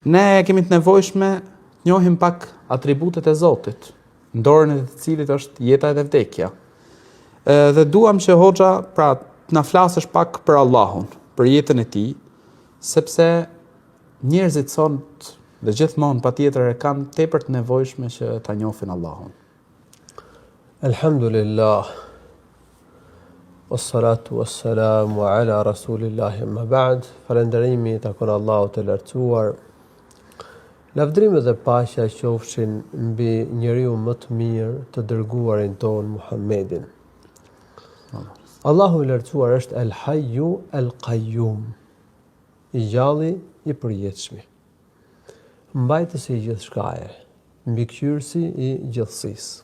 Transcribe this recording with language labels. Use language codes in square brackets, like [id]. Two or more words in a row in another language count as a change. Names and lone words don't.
[sq] Ne kemi të nevojshme njohim pak atributet e Zotit, në dorën e të cilit është jeta dhe vdekja. Dhe duam që hoxha pra të na flasësh pak për Allahun, për jetën e tij, sepse njerëzit sot dhe gjithmonë patjetër e kanë tepër të nevojshme që ta njohin Allahun. [ar] الحمد لله. والصلاة والسلام على رسول الله أما بعد. [sq] Falënderimi takon Allahut të lartësuar. Lavdrimet dhe paqja qofshin mbi njeriu më të mirë, të dërguarin ton Muhammedin. Allahu i lartësuar është [ar] الحي القيوم, [sq] i gjalli i përjetshmi, mbajtësi i gjithçkaje, mbikëqyrësi i gjithësisë.